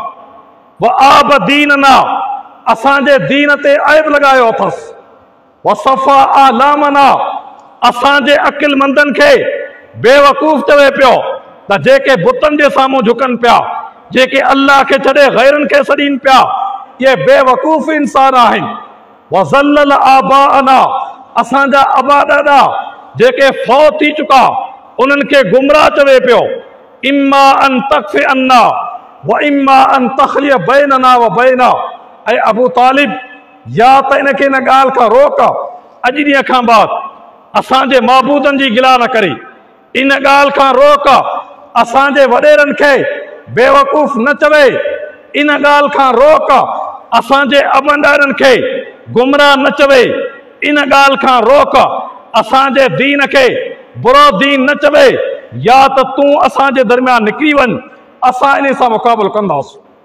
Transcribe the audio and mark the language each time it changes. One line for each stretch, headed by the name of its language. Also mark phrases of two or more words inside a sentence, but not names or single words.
Arabic: وعاب ديننا,
Sindhi: असांजे दीन ते ऐब लॻायो अथसि।
Arabic: وسفه أحلامنا,
Sindhi: असांजे अक़िलमंदनि खे बेवकूफ़ चवे पियो त जेके बुतनि जे साम्हूं झुकनि पिया, जेके अल्लाह खे छॾे गैरनि खे सॾीनि पिया, इहे बेवकूफ़ इंसान आहिनि।
Arabic: وضلل آباءنا,
Sindhi: असांजा अबा ॾाॾा जेके फौत थी चुका, उन्हनि खे गुमराह चवे पियो।
Arabic: إما أن تكف عنا وإما أن تخلي بيننا وبينه,
Sindhi: ऐं अबू तालिब या त इनखे इन ॻाल्हि खां रोक, अॼु ॾींहं खां बाद असांजे माबूदनि जी गिला न करी, इन ॻाल्हि खां रोक, असांजे वॾेरनि खे बेवकूफ़ न चवे, इन ॻाल्हि खां रोक, असांजे अबनि ॾाॾनि खे गुमराह न चवे, इन ॻाल्हि खां रोक, असांजे दीन खे बुरो दीन न चवे, या त तूं असांजे दरमियान निकिरी वञ, असां इन सां मुक़ाबिलो कंदासीं।